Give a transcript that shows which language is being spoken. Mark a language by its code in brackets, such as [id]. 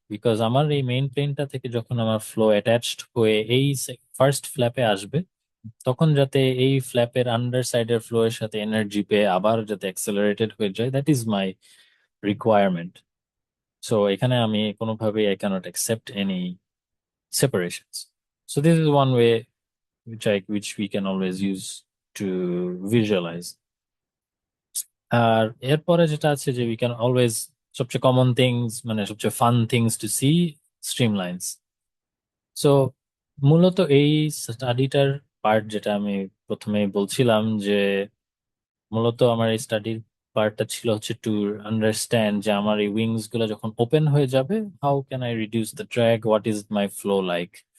[bn] Because আমার এই main প্লেনটা থেকে যখন আমার ফ্লো অ্যাটাচড হয়ে এই ফার্স্ট ফ্ল্যাপে আসবে, তখন যাতে এই ফ্ল্যাপের আন্ডার সাইডের ফ্লো এর সাথে এনার্জি পেয়ে আবার যাতে অ্যাক্সেলারেটেড হয়ে যায়, [en] That is my requirement. So [bn] এখানে আমি কোনোভাবেই [en] I cannot accept any separations. So this is one way which we can always use to visualize. [bn] আর এরপরে যেটা আছে যে [en] We can always, সবচেয়ে common things মানে সবচেয়ে fun things to see, streamlines. [bn] So মূলত এই স্টাডিটার পার্ট যেটা আমি প্রথমেই বলছিলাম যে মূলত আমার এই স্টাডির পার্টটা ছিল হচ্ছে টু আন্ডারস্ট্যান্ড যে আমার এই উইংস গুলো যখন ওপেন হয়ে যাবে, [en] How can I reduce the drag, what is my flow like.